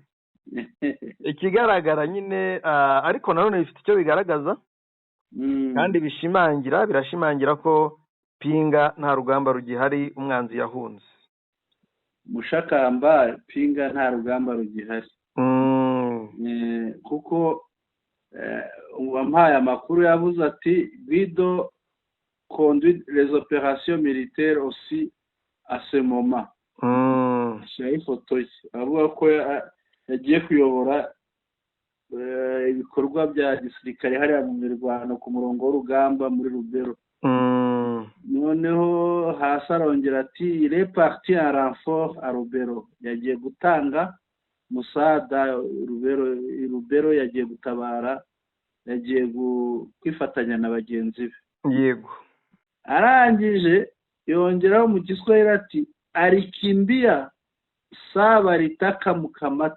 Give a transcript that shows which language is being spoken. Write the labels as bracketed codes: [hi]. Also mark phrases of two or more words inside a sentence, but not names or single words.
[rw] Ikigaragara nyine ariko nanone bifite icyo bigaragaza kandi birashimangira ko pinga nta rugamba rugihari, umwanzi yahunze. Mushakamba pinga nta rugamba rugihari. Kuko uwampaye amakuru yavuze ati [fr] Guido conduit les opérations militaires aussi à ce moment. [rw] Ashyiraho ifoto ye avuga ko yagiye kuyobora ibikorwa bya gisirikare hariya mu mirwano ku murongo w'urugamba muri Rubero. Noneho hasi arongera ati [fr] il est parti en renfort à Rubero. [rw] Yagiye gutanga musada Rubero, yagiye gutabara, yagiye kwifatanya na bagenzi be. Yego. Arangije yongeraho mu Giswahili ati [sw] alikimbia saba litaka mukamata.